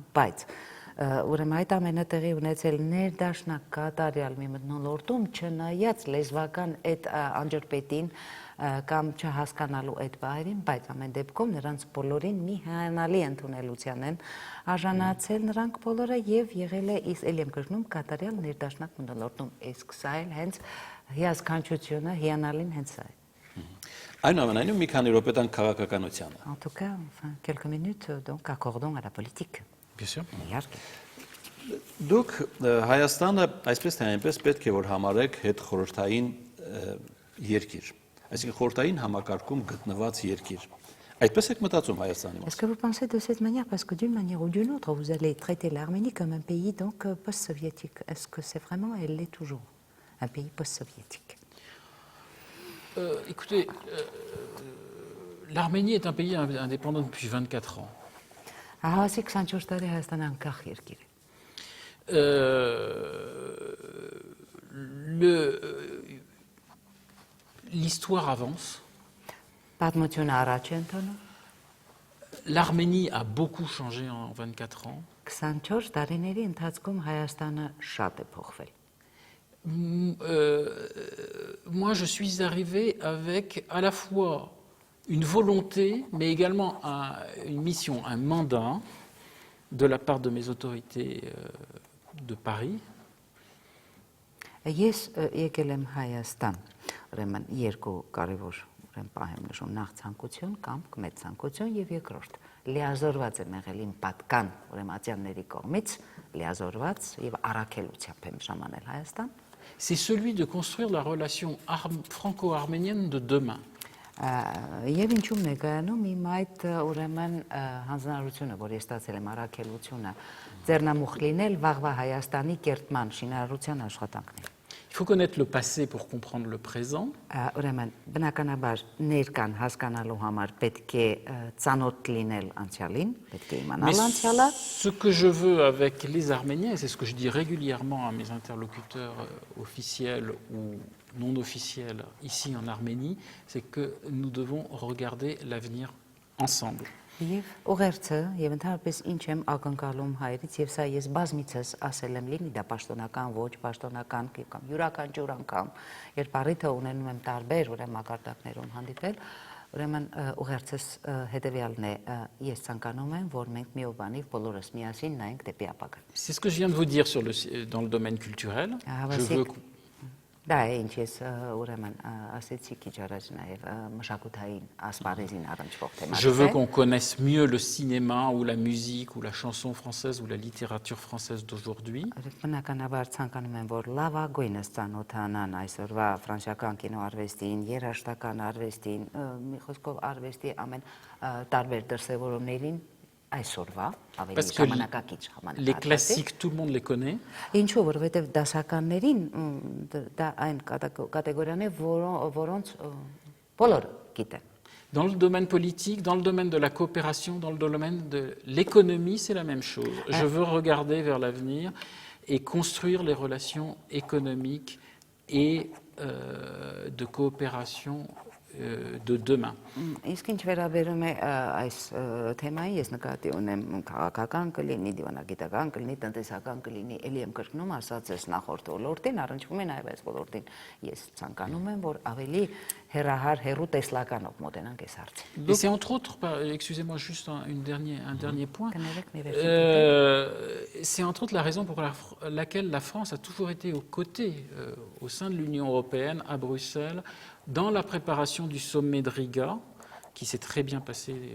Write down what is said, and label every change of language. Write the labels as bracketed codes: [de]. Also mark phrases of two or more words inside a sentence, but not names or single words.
[hy] բայց ուրեմն այդ ամենը տեղի ունեցել ներդաշնակ կատարյալ մի մթնոլորտում, չնայած լեզվական այդ անջրպետին կամ չհասկանալու այդ բայրին, բայց ամեն դեպքում նրանց բոլորին մի հիանալի ընդունելության են արժանացել նրանք բոլորը եւ եղել է ելի եմ կրկնում կատարյալ ներդաշնակ մթնոլորտում, իսկ սա էլ հենց հիասքանչությունը հիանալին հենց սա է։ Այնուամենայնիվ մի քանի րոպե տանք քաղաքականությանը։ [fr] En tout cas, enfin, quelques minutes donc accordons à la politique. Bien sûr. [hy] Իհարկե։ Դուք Հայաստանը այսպես թե այնպես պետք է որ համարեք հետ խորհրդային երկիր, այսինքն խորհրդային համակարգում գտնված երկիր։ Այդպես եք մտածում Հայաստանի [fr] Est-ce [hy] մասին։ [fr] que vous pensez de cette manière parce que d'une manière ou d'une autre vous allez traiter l'Arménie comme un pays donc post-soviétique. Est-ce que c'est vraiment elle l'est toujours un pays post-soviétique? Écoutez, l'Arménie est un pays indépendant depuis 24 ans. [hy] Ահասի 24 տարի Հայաստանը անկախ երկիր է։ [fr] L'histoire avance. [hy] Պատմությունը առաջ է ընթանում։ [fr] L'Arménie a beaucoup changé en 24 ans. [hy] 24 տարիների ընթացքում Հայաստանը շատ է փոխվել։ [fr] Moi, je suis arrivé avec à la fois une volonté, mais également une mission, un mandat de la part de mes autorités de Paris. [hy] Ես եկել եմ Հայաստան, ուրեմն երկու կարևոր ուրեմն պահ եմ նշում, նախ ցանկություն կամ մեծ ցանկություն եւ երկրորդ լիազորված եմ եղել իմ պատկան ուրեմն ատյանների կողմից լիազորված եւ առաքելությամբ եմ ժամանել Հայաստան։ [fr] C'est celui de construire la relation franco-arménienne de demain. [hy] Եվ ինչու՞մ ներկայանում իմ այդ ուրեմն հանձնարարությունը, որ ես ստացել եմ առաքելությունը ձեռնամուխ լինել վաղվա Հայաստանի կերտման շինարարության աշխատանքներին։ [fr] Il faut connaître le passé pour comprendre le présent. [hy] Ուրեմն բնականաբար ներկան հասկանալու համար պետք է ծանոթ լինել անցյալին, պետք է իմանալ անցյալը։ [fr] Ce que je veux avec les Arméniens, et c'est ce que je dis régulièrement à mes interlocuteurs officiels ou non officiels ici en Arménie, c'est que nous devons regarder l'avenir ensemble. [hy] Եվ ուղերձը եւ ընդհանրապես ինչ եմ ակնկալում հայրից եւ սա ես բազմիցս ասել եմ լինի դա պաշտոնական ոչ պաշտոնական կամ յուրաքանչյուր անգամ երբ առիթը ունենում եմ տարբեր ուրեմն մակարդակներում հանդիպել ուրեմն ուղերձս հետեւյալն է ես ցանկանում եմ որ մենք մի բանիվ բոլորս միասին նայենք դեպի ապագա [fr] C'est ce que je viens de vous dire dans le domaine culturel. Je veux [hy] Դա է ինչ ես ուրեմն ասեցի քիչ առաջ նաև մշակութային ասպարեզին առնչվող թեմաներ։ [fr] Je veux qu'on connaisse mieux le cinéma ou la musique ou la chanson française ou la littérature française d'aujourd'hui. [hy] Բնականաբար ցանկանում եմ որ լավագույնս ծանոթանան այսօրվա ֆրանսիական կինոարվեստին, երաժշտական արվեստին, մի խոսքով արվեստի ամեն տարբեր դրսևորումներին այսօրվա ավելի ժամանակակից համանadar։ [fr] Les classiques, tout le monde les connaît. [hy] Ինչու որովհետև դասականներին դա այն կատեգորիան է, որոնց բոլորը գիտեն։ [fr] Dans le domaine politique, dans le domaine de la coopération, dans le domaine de l'économie, c'est la même chose. Je veux regarder vers l'avenir et construire les relations économiques et de coopération de demain. [hy] Իսկ ինչ վերաբերում է այս թեմային, ես նկատի ունեմ քաղաքական կլինի, դիվանագիտական կլինի, տնտեսական կլինի, ելի եմ կրկնում ասածս նախորդ ոլորտին, առնչվում է նաև այս ոլորտին։ Ես ցանկանում եմ, որ ավելի հերահար հերու տեսլականով մոտենանք այս հարցին։ [fr] Et c'est entre autres, excusez-moi juste un dernier point, c'est entre autres la raison pour laquelle la France a toujours été aux côtés, au sein de l'Union européenne, à Bruxelles, dans la préparation du sommet de Riga, qui s'est très bien passé